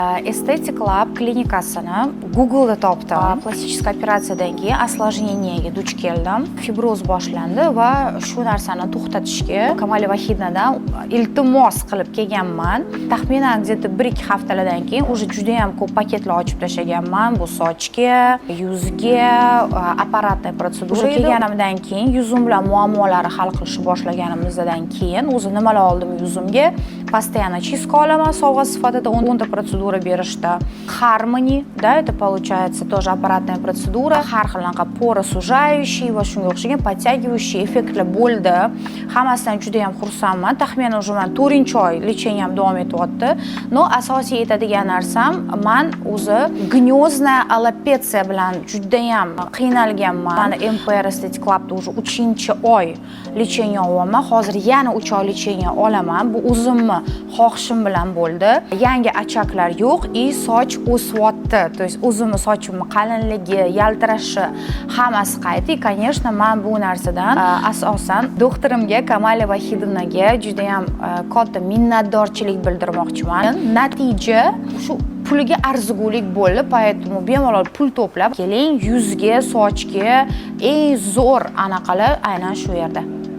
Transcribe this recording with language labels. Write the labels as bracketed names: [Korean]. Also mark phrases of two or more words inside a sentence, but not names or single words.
[Uzbek] Estetic Lab klinikasini Google'da topdim. Plastik operatsiyadan keyin осложнениyaga duch keldim. Fibroz boshlandi va shu narsani to'xtatishga Kamali Vahidnadan iltimos qilib kelganman. Taxminan где-то 1-2 haftalardan keyin уже juda ham ko'p paketlar ochib tashlaganman. Bu sochga, yuzga, apparatniy protsedura kelganimdan keyin yuzim bilan muammolari hal qilishni boshlaganimizdan keyin o'zi nimalar oldim yuzimga? [Russian] Постоянно чистка [Uzbek] olaman sovg'a sifatida 10 ta protsedura berishdi. Harmony, [Russian] да, это получается тоже аппаратная процедура. [Uzbek] Har xil pora sужающий va shunga o'xshagan подтягивающий effektlar bo'ldi. Hammasidan juda ham xursandman. Taxminan уже men 4-oy lecheniyam davom etyapti. No, asosiy aytadigan narsam, men o'zi gnyozna alopetsiya bilan juda ham qiynalganman. Mana MPR Estetic Labda уже 3-oy lecheniya olaman. Hozir yana 3 oy lecheniya olaman. Bu o'zimni xohishim bilan bo'ldi. Yangi achaklar yo'q, soch o'syapti. [Russian] То есть [Uzbek] o'zimni sochimni qalinligi, yaltirashi hammasi qaytdi. Конечно, men bu narsadan asosan doktorimga Kamali Vahidovnaga juda ham katta minnatdorchilik bildirmoqchiman. Natija shu puliga arzigulik bo'ldi. Поэтому bemalol pul to'plab keling, yuzga, sochga eng zo'r anaqalar aynan shu yerda.